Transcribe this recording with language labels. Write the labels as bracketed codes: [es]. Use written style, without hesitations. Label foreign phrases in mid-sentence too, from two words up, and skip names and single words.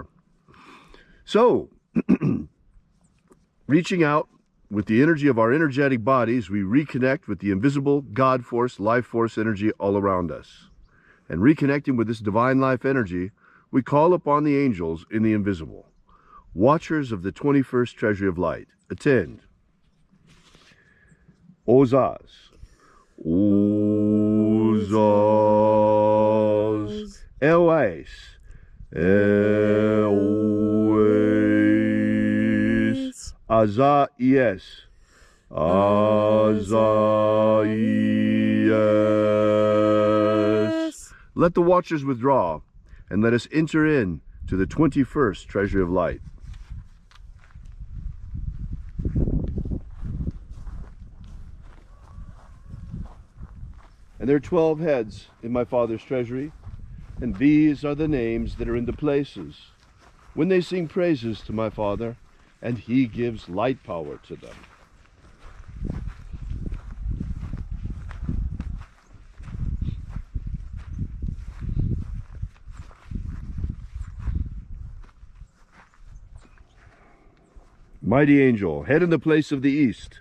[en] So, reaching out with the energy of our energetic bodies, we reconnect with the invisible God force, life force energy all around us. And reconnecting with this divine life energy, we call upon the angels in the invisible, watchers of the 21st treasury of light. Attend. Ozaz. Ozaz. Elwais. Elwais. Azaies. Azaies. Let the watchers withdraw, and let us enter in to the 21st treasury of light. And there are 12 heads in my Father's treasury, and these are the names that are in the places when they sing praises to my Father, and He gives light power to them. Mighty angel, head in the place of the east.